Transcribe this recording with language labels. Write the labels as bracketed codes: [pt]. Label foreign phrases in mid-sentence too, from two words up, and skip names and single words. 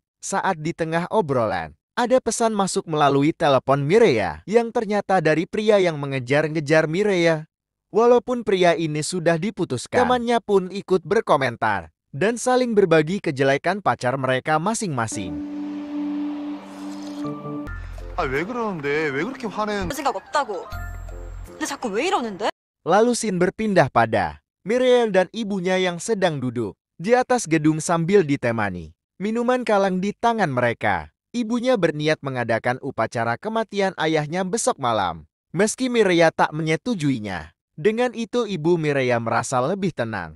[id] Saat di tengah obrolan, ada pesan masuk melalui telepon Mireya yang ternyata dari pria yang mengejar-ngejar Mireya. Walaupun pria ini sudah diputuskan, temannya pun ikut berkomentar dan saling berbagi kejelekan pacar mereka masing-masing. [ko] 아, 왜 그러는데? 왜 그렇게 화내는? 생각 없다고. 근데 자꾸 왜 이러는데? [id] Lalu scene berpindah pada Mireya dan ibunya yang sedang duduk di atas gedung sambil ditemani minuman kalang di tangan mereka. Ibunya berniat mengadakan upacara kematian ayahnya besok malam. Meski Mireya tak menyetujuinya. Dengan itu ibu Mireya merasa lebih tenang.